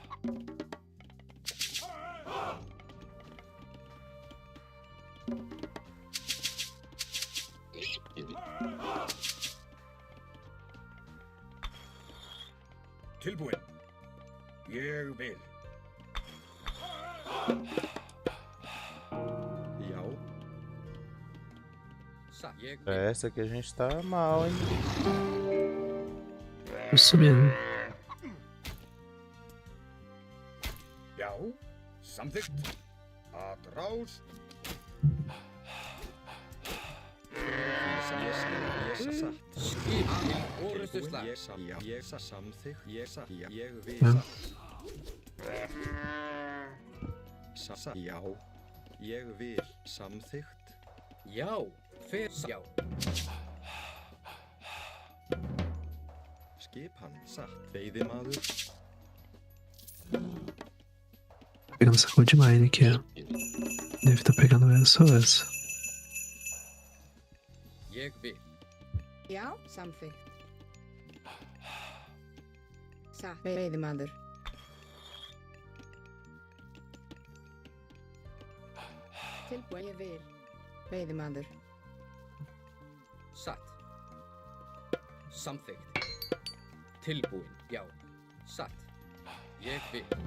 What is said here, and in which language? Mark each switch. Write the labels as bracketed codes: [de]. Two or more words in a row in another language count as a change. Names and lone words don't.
[is] Tilbúin. Ég vil. Já. Satt. Ég vil. [pt] É, essa aqui a gente tá mal, hein? Tô subindo. [is] Já. Samþykkt. Atrás. Ég satt. Skipan til orustuslag. Ég satt. Ég satt samþykkt. Ég satt. Ég vil. Já. Satt. Já. Ég vil samþykkt. Já. Hver? Já. Skipan. Satt. Veiðimaður. [pt] Tá pegando essa cor de mine aqui, ó. Deve estar pegando essa ou essa. [is] Ég vil. Já. Samþykkt. Satt. Veiðimaður. Tilbúin. Ég vil. Veiðimaður. Satt. Samþykkt. Tilbúin. Já. Satt. Ég vil.